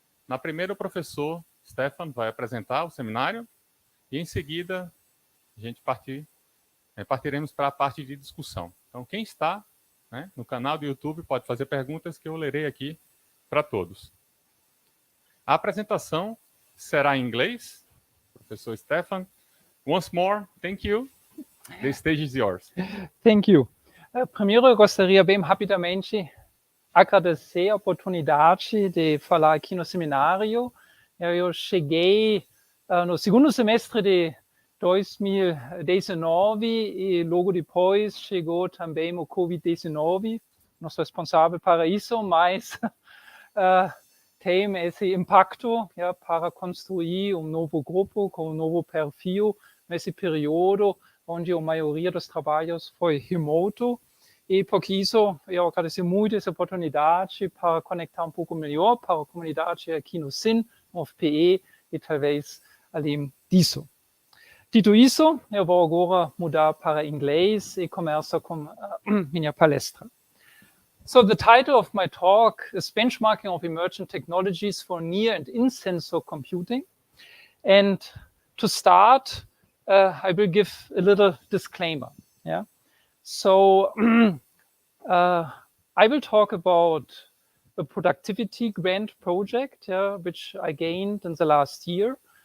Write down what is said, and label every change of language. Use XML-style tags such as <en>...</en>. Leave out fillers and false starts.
<pt>Na primeira, o professor Stefan vai apresentar o seminário e, em seguida, a gente partiremos para a parte de discussão. Então, quem está no canal do YouTube pode fazer perguntas que eu lerei aqui para todos. A apresentação será em inglês.</pt> <en>Professor Stefan, once more, thank you. The stage is yours. Thank you.</en> <pt>Primeiro, eu gostaria bem rapidamente agradecer a oportunidade de falar aqui no seminário. Eu cheguei no segundo semestre de 2019 e logo depois chegou também o Covid-19. Não sou responsável para isso, mas tem esse impacto para construir novo grupo com novo perfil nesse período onde a maioria dos trabalhos foi remoto. E por isso eu agradeço muito essa oportunidade para conectar pouco melhor para a comunidade aqui no CIn-UFPE e talvez além disso. Dito isso, eu vou agora mudar para inglês e começo com minha palestra.</pt> <en>So the title of my talk is Benchmarking of Emergent Technologies for Near and In-Sensor Computing. And to start, I will give a little disclaimer. Yeah. So I will talk about a productivity grant project, which I gained in the last year.</en>